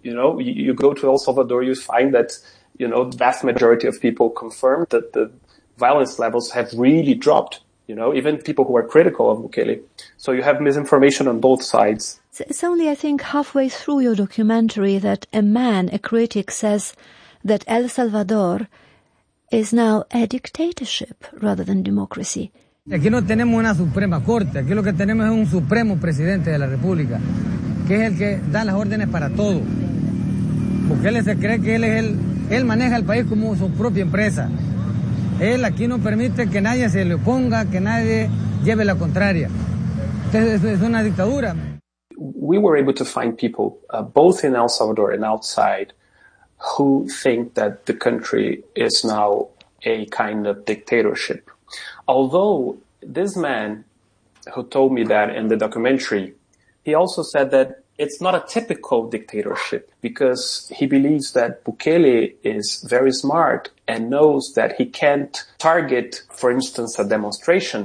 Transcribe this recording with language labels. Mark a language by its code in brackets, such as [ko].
[en] You know, you go to El Salvador, you find that, you know, the vast majority of people confirm that the violence levels have really dropped, you know, even people who are critical of Bukele. So you have misinformation on both sides. It's only, I think, halfway through your documentary that a man, a critic, says that El Salvador is now a dictatorship rather than democracy. [es] Aquí no tenemos una Suprema Corte, aquí lo que tenemos es un Supremo Presidente de la República, que es el que da las órdenes para todo. Porque él se cree que él es él maneja el país como su propia empresa. Él aquí no permite que nadie se le oponga, que nadie lleve la contraria. Entonces es una dictadura. [en] We were able to find people both in El Salvador and outside who think that the country is now a kind of dictatorship. Although this man who told me that in the documentary, he also said that it's not a typical dictatorship, because he believes that Bukele is very smart and knows that he can't target, for instance, a demonstration.